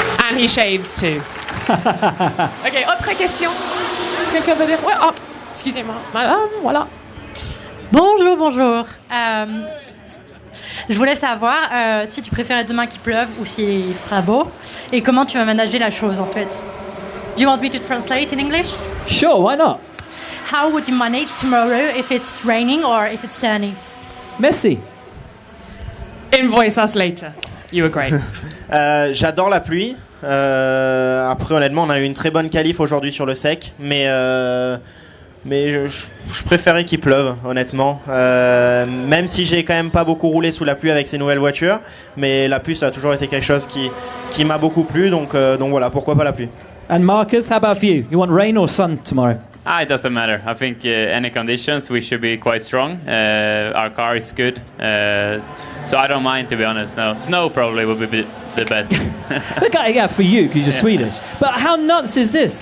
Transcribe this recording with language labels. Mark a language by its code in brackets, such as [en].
[en] And he shaves too. Ok, [fr] autre question. Quelqu'un veut dire? Ouais, oh, excusez-moi, madame, voilà. Bonjour, bonjour. Je voulais savoir si tu préférais demain qu'il pleuve ou s'il fera beau et comment tu vas manager la chose en fait. [en] Do you want me to translate in English? Sure, why not? How would you manage tomorrow if it's raining or if it's sunny? Messi. Invoice us later. You were great. [fr] J'adore la pluie. Après, honnêtement, on a eu une très bonne qualif aujourd'hui sur le sec, mais je préférais qu'il pleuve, honnêtement. Même si j'ai quand même pas beaucoup roulé sous la pluie avec ces nouvelles voitures, mais la pluie, ça a toujours été quelque chose qui m'a beaucoup plu, donc voilà, pourquoi pas la pluie. [en] And Marcus, how about for you? You want rain or sun tomorrow? It doesn't matter. I think any conditions we should be quite strong. Our car is good, so I don't mind, to be honest. No, snow probably would be the best. Yeah, for you because you're Swedish. But how nuts is this?